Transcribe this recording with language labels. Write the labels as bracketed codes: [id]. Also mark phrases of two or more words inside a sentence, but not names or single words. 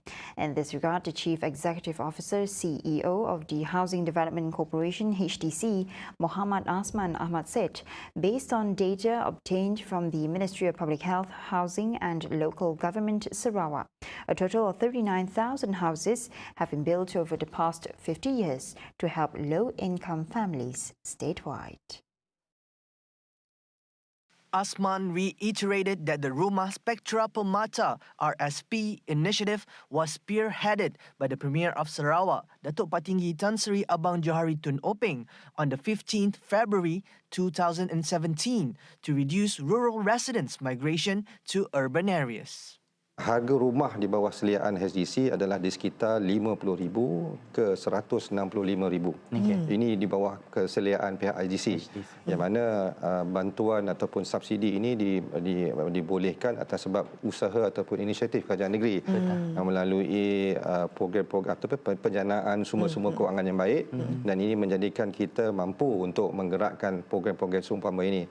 [en] In this regard, the Chief Executive Officer, CEO of the Housing Development Corporation, HDC, Muhammad Asman Ahmad said, based on data obtained from the Ministry of Public Health, Housing and Local Government Sarawak, a total of 39,000 houses have been built over the past 50 years to help low-income families statewide. Asman reiterated that the Rumah Spektra Permata RSP initiative was spearheaded by the Premier of Sarawak, Datuk Patinggi Tan Sri Abang Johari Tun Openg, on the 15th February 2017 to reduce rural residents' migration to urban areas. [ms] Harga rumah di bawah seliaan HDC adalah di sekitar RM50,000 ke RM165,000. Ini di bawah keseliaan pihak HDC. Yang mana bantuan ataupun subsidi ini dibolehkan atas sebab usaha ataupun inisiatif kerajaan negeri melalui program-program ataupun penjanaan sumber-sumber kewangan yang baik, dan ini menjadikan kita mampu untuk menggerakkan program-program seumpama ini.